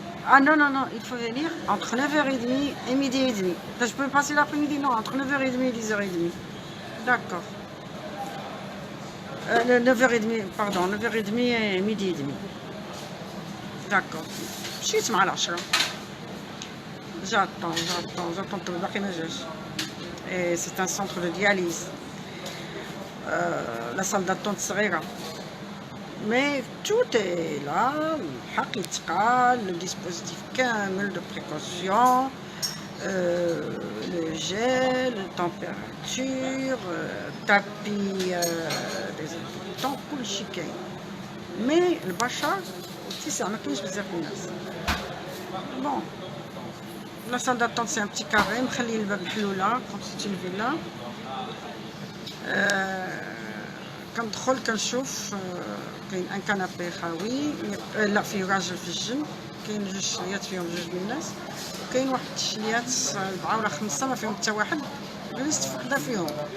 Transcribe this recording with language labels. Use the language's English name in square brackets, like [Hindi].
[French] Ah non, il faut venir entre 9h30 et midi et demi. Je peux passer l'après-midi? Non, entre 9h30 et 10h30. D'accord. 9h30, pardon, 9h30 et midi et demi. D'accord. [Arabic] مشيت مع 10. [French] J'attends [Arabic] باقي ما جاش. [French] Et c'est un centre de dialyse. La salle d'attente صغيرة. Mais tout est là, [Arabic] الحق يتقال, [French] le dispositif كامل de précaution, le gel, la température, tapis désinfectant, [Arabic] كلشي كاين. مي البشر والاتساع ما كاينش بزاف الناس. [French] بون لا سال داتونت سي ان بتي كاري [Arabic] مخلي الباب محلوله كونت سيتي الفيلا. كندخل كنشوف كاين ان كنابي خاوي، لا فيه راجل في الجنب، كاين جوج شليات فيهم جوج الناس، وكاين واحد الشليات 4 ولا 5 ما فيهم حتى واحد، جلست في وحده فيهم.